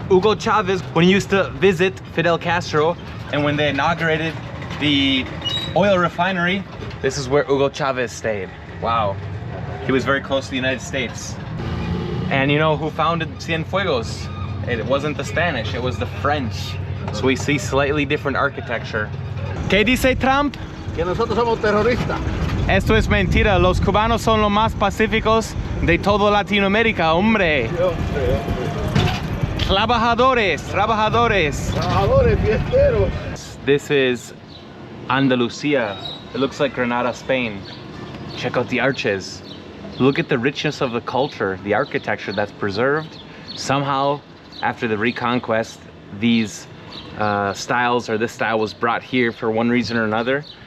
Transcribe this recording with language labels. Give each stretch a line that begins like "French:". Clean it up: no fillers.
English: Hugo Chavez, when he used to visit Fidel Castro and when they inaugurated the oil refinery, this is where Hugo Chavez stayed. Wow. He was very close to the United States. And you know who founded Cienfuegos? It wasn't the Spanish, it was the French. So we see slightly different architecture.
Spanish: ¿Qué dice Trump? Que nosotros somos terroristas. Esto es mentira. Los cubanos son los más pacíficos de toda Latinoamérica, hombre. Trabajadores, trabajadores. Trabajadores, fiesteros.
English: This is Andalusia. It looks like Granada, Spain. Check out the arches. Look at the richness of the culture, the architecture that's preserved. Somehow, after the Reconquest, these styles, or this style was brought here for one reason or another.